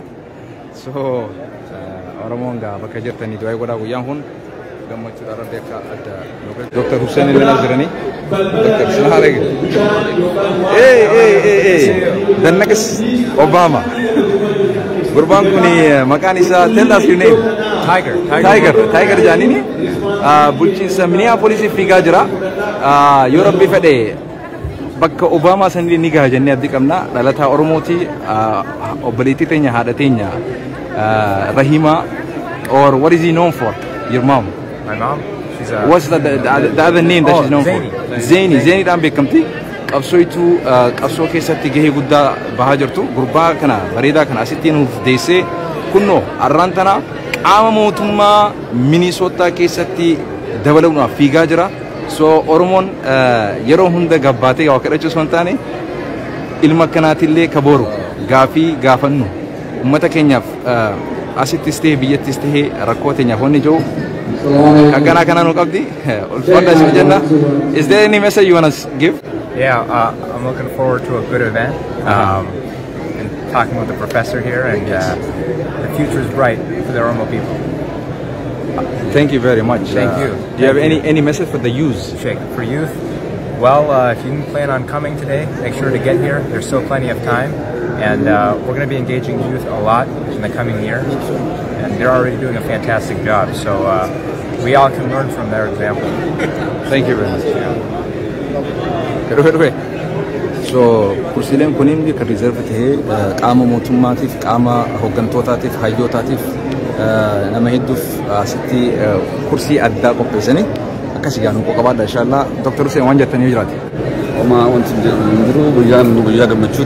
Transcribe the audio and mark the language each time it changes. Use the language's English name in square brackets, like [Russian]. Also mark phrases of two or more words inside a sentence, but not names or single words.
[Oromo] So Oromoon gaa bakka jirtanii du'aa godhaa guyyaan kun gammachuudha Rabbi akka adda Dr. Hussein illee jiranii. Dr. Salaare. Dannaqis Obama. Gurbaan kun maqaan isaa [English] tell us your name. [Oromo] Tiger jaanini bulchiinsa Minneapolis fiigaa jira. Yoo Rabbi fedhe bakka Obama sanillee ni gaha jennee abdii qabna. Dhalataa Oromooti obboleettii teenya haadha teenya Rahima [English] or what is he known for? Your mom? My mom? She's What's the other name that she's known for? [Oromo] Zaini dhaan beekamti. Qabsooytuu qabsoo keessatti gahee guddaa bahaa jirtu. Gurbaa kana bareedaa kana asitti nuuf deessee kunnoo arraan tana qaama mootummaa Minisootaa keessatti dabaluudhaaf fiigaa jira. So Oromoon yeroo hunda gabbaatee waa kadhachuu osoo hin taane ilma kanaatillee kabooru gaafii gaafannu uummata keenyaaf asittis ta'e biyyattis ta'e rakkoo teenyaaf wanni jiru akkana kana nu qabdi ulfaadha isin jenna. [English] Is there any message you want to give? Yeah, I'm looking forward to a good event and talking with the professor here, and the future is bright for the Oromo people. Thank you very much. Thank you. Do you have any message for the youth? Sheikh, for youth, well, if you plan on coming today, make sure to get here. There's still plenty of time, and we're going to be engaging youth a lot in the coming year, and they're already doing a fantastic job. So we all can learn from their example. Thank you very much. [Oromo] So kursiileen kunin kan reserve ta'ee qaama mootummaatiif qaama hooggantootaatiif hayyootaatiif nama hedduuf asitti kursii addaa qopheessanii akkasii gaanu qabaadha inshallah. Dr. Hussein waan jettanii jiraate. Oma wanti jiru guyyaa gammachuuti.